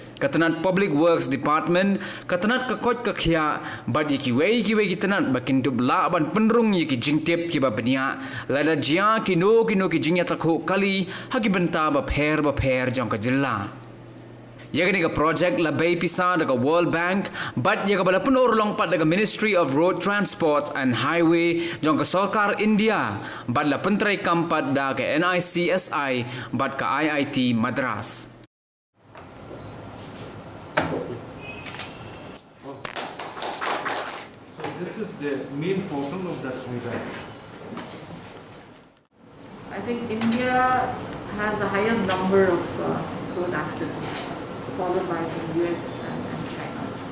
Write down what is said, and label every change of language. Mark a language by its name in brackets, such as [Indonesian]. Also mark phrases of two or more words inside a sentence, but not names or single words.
[Khasi] katanat Public Works Department katanat ka kot ka khia bad ki wei kitanat bakin dubla ban penrung ki jingtep ki ba bania lada jia ki no ki jingya ta kho kali ha ki banta ba pher jong ka jilla Yagani ka project la bay pisa daga World Bank but yaga bala punor long pat daga Ministry of Road Transport and Highway jong ka Sarkar India but la pentrai kampat daga NICSI but ka IIT Madras. [English] So this is the main portion of that Ïada. I think India has the highest number of road accidents, followed by the US and China.